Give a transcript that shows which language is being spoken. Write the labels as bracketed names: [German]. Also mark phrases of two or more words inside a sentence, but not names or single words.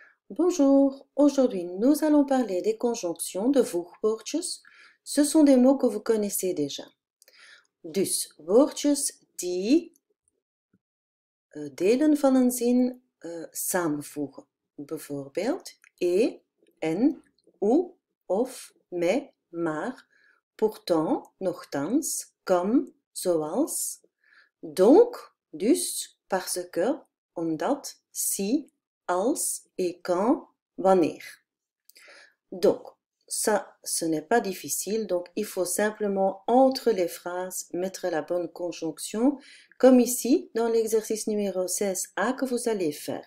[French] Bonjour, aujourd'hui nous allons parler des conjonctions de voegwoordjes. Ce sont des mots que vous connaissez déjà. [Dutch] Dus woordjes die delen van een zin samenvoegen. Bijvoorbeeld en, ou, of, [French] mais, maar, pourtant, nochtans, comme, zoals, donc, dus, parce que, omdat, si, als et quand, wanneer. Donc, ça, ce n'est pas difficile, donc il faut simplement entre les phrases mettre la bonne conjonction, comme ici dans l'exercice numéro 16A que vous allez faire.